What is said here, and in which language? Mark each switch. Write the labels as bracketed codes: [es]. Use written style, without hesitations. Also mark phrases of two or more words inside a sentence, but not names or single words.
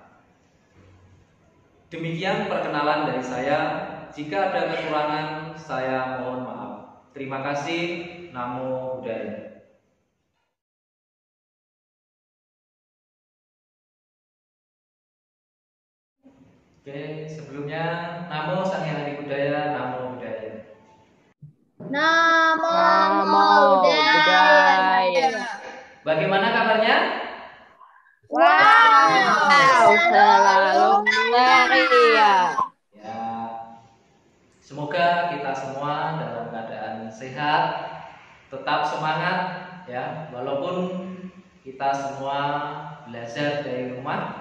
[id] Demikian perkenalan dari saya. Jika ada kekurangan, saya mohon maaf. Terima kasih. [pi] Namo Buddhaya. [id] Oke, sebelumnya [pi] Namo Sang Hyang Adi Buddhaya, Namo Buddhaya. Namo Buddhaya. [id] Bagaimana kabarnya? Wow, selalu ceria. Ya, semoga kita semua dalam keadaan sehat, tetap semangat ya, walaupun kita semua belajar dari rumah.